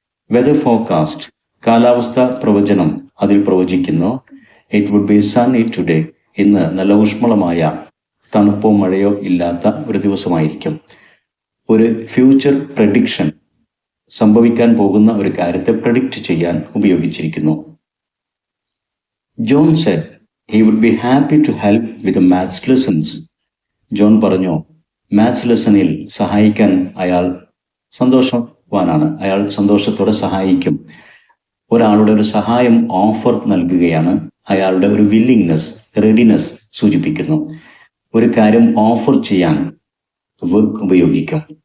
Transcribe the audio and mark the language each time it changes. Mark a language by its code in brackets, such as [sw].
[ml] Whether forecast, കാലാവസ്ഥ പ്രവചനം, അതിൽ പ്രവചിക്കുന്നു [en] it would be sunny today, [ml] ഇന്ന് നല്ല ഊഷ്മളമായ തണുപ്പോ മഴയോ ഇല്ലാത്ത ഒരു ദിവസമായിരിക്കും. ഒരു ഫ്യൂച്ചർ പ്രഡിക്ഷൻ, സംഭവിക്കാൻ പോകുന്ന ഒരു കാര്യത്തെ പ്രഡിക്റ്റ് ചെയ്യാൻ ഉപയോഗിച്ചിരിക്കുന്നു. [en] John said he would be happy to help with the maths lessons. [ml] John പറഞ്ഞു മാത്സ് ലെസണിൽ സഹായിക്കാൻ അയാൾ സന്തോഷവാനാണ്, അയാൾ സന്തോഷത്തോടെ സഹായിക്കും. ഒരാളുടെ ഒരു സഹായം ഓഫർ നൽകുകയാണ്, അയാളുടെ ഒരു വില്ലിങ്നെസ്, റെഡിനെസ് സൂചിപ്പിക്കുന്നു. ഒരു കാര്യം ഓഫർ ചെയ്യാൻ വുഡ് ഉപയോഗിക്കും.